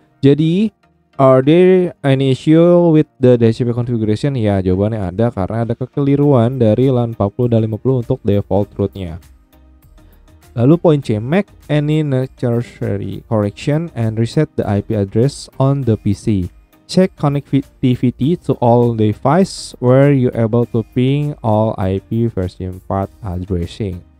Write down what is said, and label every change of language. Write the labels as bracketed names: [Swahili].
[Indonesian] Jadi [English] are there any issue with the DHCP configuration? [Indonesian] Ya, jawabannya ada karena ada kekeliruan dari LAN 40 dan 50 untuk default route-nya. Lalu poin C, [English] make any necessary correction and reset the IP address on the PC. Check connectivity to all devices where you able to ping all IP version 4 addressing.